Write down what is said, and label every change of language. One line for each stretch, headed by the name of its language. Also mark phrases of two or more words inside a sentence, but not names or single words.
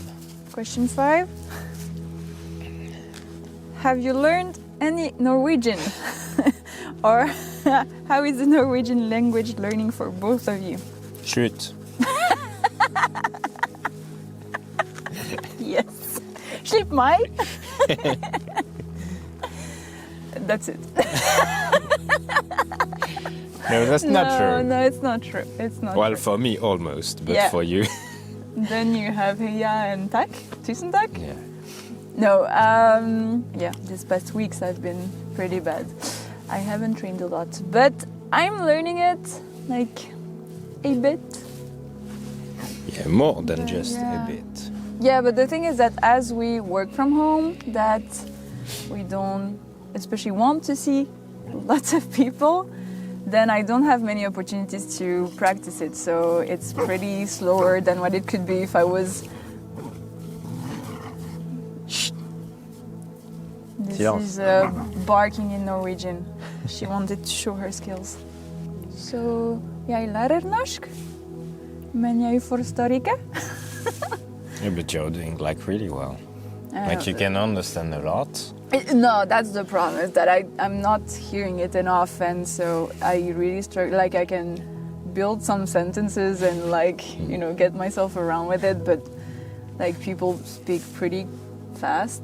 English: Question 5. Have you learned any Norwegian? Or how is the Norwegian language learning for both of you? Shoot. Yes.
Norwegian: Slipp meg.
English: That's it. No, that's not true. No, it's not true. It's not Well, true. for me almost, but Yeah. for you. Then you have heja and tak.
Norwegian: Tusen tak.
English: Yeah. No, yeah, these past weeks have been pretty bad. I haven't trained a lot, but I'm learning it like a bit. Yeah, more than just Yeah. a bit. Yeah, but the thing is that as we work from home, that we don't especially want to see lots of people, then I don't have many opportunities to practice it. So it's pretty slower than what it could be if I was. This Silence. is barking in Norwegian. She wanted to show her skills. So,
Norwegian: jeg lærer norsk, men jeg forstår ikke.
English: Yeah, but you're doing like really well. Like you can understand a lot. No, that's the problem, is that I'm not hearing it enough, and so I really struggle. Like, I can build some sentences and, like, you know, get myself around with it, but, like, people speak pretty fast,